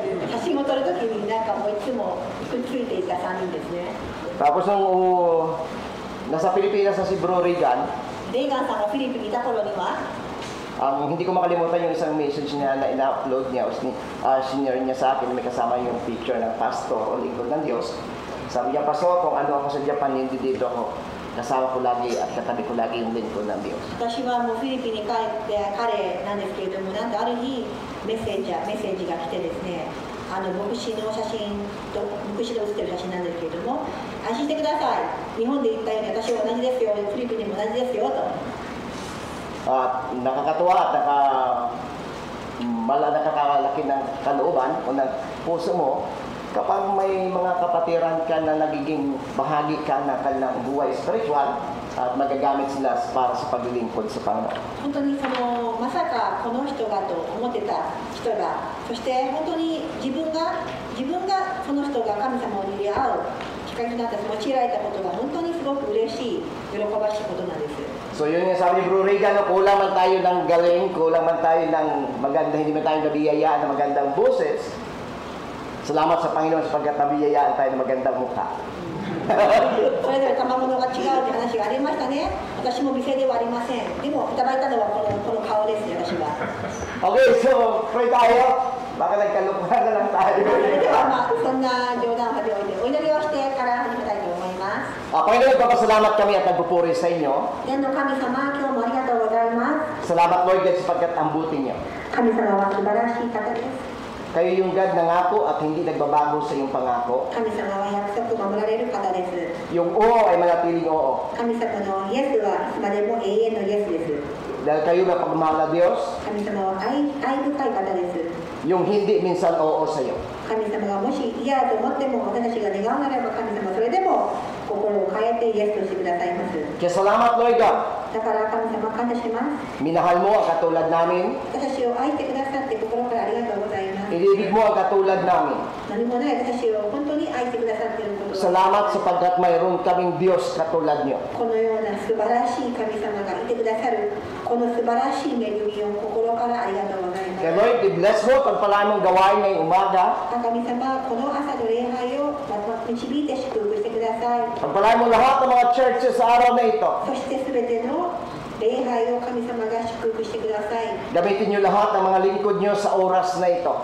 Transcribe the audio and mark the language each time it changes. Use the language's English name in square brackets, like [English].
[Japanese] 写真を撮るときになんかもういつもくっついていた3人ですね。 [Filipino] Tapos nung nasa Pilipinas na si Bro Regan, [Japanese] レーガンさんがフィリピンにいた頃には、 [Filipino] hindi ko makalimutan yung isang message niya na ina-upload niya o senior niya sa akin, may kasama yung picture ng pastor o lingkod ng Diyos. Sabi niya, Pastor, kung ano ako sa Japan, hindi dito ako. Kasama ko lagi at katabi ko lagi yung lingkod ng Diyos. [Japanese] 私はもうフィリピンに帰って彼なんですけれども、なんとある日メッセージが来てですね、牧師の写真と牧師で写ってる写真なんですけれども、安心してください、日本で言ったように私は同じですよ、フィリピンにも同じですよと。 [Filipino] Nakakatuwa at nakakalaki ng kalooban o ng puso mo kapag may mga kapatiran ka na nagiging bahagi ka ng kanilang buhay spiritual at magagamit sila para sa paglilingkod sa Panginoon. [Japanese] 本当にまさかこの人がと思ってた人が、そして本当に自分がその人が神様を入れ合うきっかけになった、用いられたことが本当にすごく嬉しい、喜ばしいことなんです。 [Filipino] So yun yung sabi ni Bro Regan, kulang man tayo ng galing, kulang man tayo ng maganda, hindi man tayo nabiyayaan ng magandang boses. Salamat sa Panginoon sapagkat nabiyayaan tayo ng magandang mukha. [Japanese] それぞれ賜物が違うって話がありましたね。私も店ではありません。でもいただいたのはこの顔ですね、私は。 [Filipino] Okay, so pray tayo. Baka nagkalukuhan na lang tayo. [Japanese] それではまあそんな冗談は置いてお祈りをしてから始めたいと思います。 [Filipino] Panginoon, papasalamat kami at nagpupuri sa inyo. [Japanese] 天の神様、今日もありがとうございます。 [Filipino] Salamat Lord God sapagkat ang buti niyo. [Japanese] 神様は素晴らしい方です。 [Filipino] Kayo yung God nangako at hindi nagbabago sa iyong pangako. [Japanese] 神様は約束を守られる方です。 [Filipino] Yung oo ay manatiling oo. [Japanese] 神様のイエスはいつまでも永遠のイエスです。 [Filipino] Dahil kayo na pagmamahal na Diyos, [Japanese] 神様は愛深い方です。 [Filipino] yung hindi minsan oo sa iyo. [Japanese] 神様がもし嫌だと思っても私たちが願うならば神様それでも心を変えてイエスとしてくださいます。 [Filipino] Kaya salamat Lord God. [Japanese] だから神様感謝します。 [Filipino] Minahal mo ang katulad namin. [Japanese] 私を愛してくださって心からありがとうございます。 [Filipino] Inibig mo ang katulad namin. [Japanese] 何もない私を本当に愛してくださっていることを [Filipino] Salamat sapagkat mayroon kaming Diyos katulad niyo. [Japanese] このような素晴らしい神様がいてくださるこの素晴らしい恵みを心からありがとうございます。 [Filipino] Kaya Lord, i-bless mo pagpalaan mong gawain ngayong umaga. [Japanese] 神様、この朝の礼拝を導いて祝福してください。 [Filipino] Pagpalaan mo lahat ng mga churches sa araw na ito. [Japanese] そしてすべての礼拝を神様が祝福してください。 [Filipino] Gamitin niyo lahat ng mga lingkod niyo sa oras na ito.